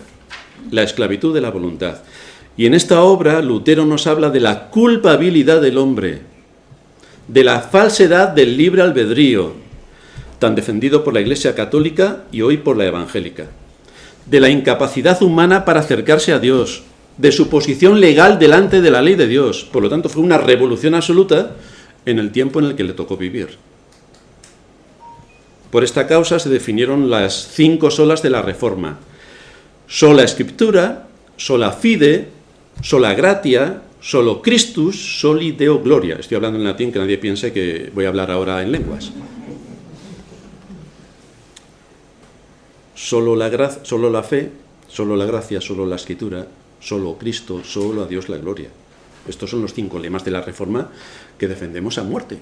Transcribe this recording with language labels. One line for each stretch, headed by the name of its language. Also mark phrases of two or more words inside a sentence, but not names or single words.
Spanish: La esclavitud de la voluntad. Y en esta obra, Lutero nos habla de la culpabilidad del hombre, de la falsedad del libre albedrío, tan defendido por la Iglesia católica y hoy por la evangélica, de la incapacidad humana para acercarse a Dios, de su posición legal delante de la ley de Dios. Por lo tanto, fue una revolución absoluta en el tiempo en el que le tocó vivir. Por esta causa se definieron las 5 solas de la Reforma:
Latin: sola Scriptura, sola fide, sola gratia, solo Christus, soli Deo gloria.
Spanish: Estoy hablando en latín, que nadie piense que voy a hablar ahora en lenguas. Solo la fe, solo la gracia, solo la Escritura, solo Cristo, solo a Dios la gloria. Estos son los 5 lemas de la Reforma que defendemos a muerte.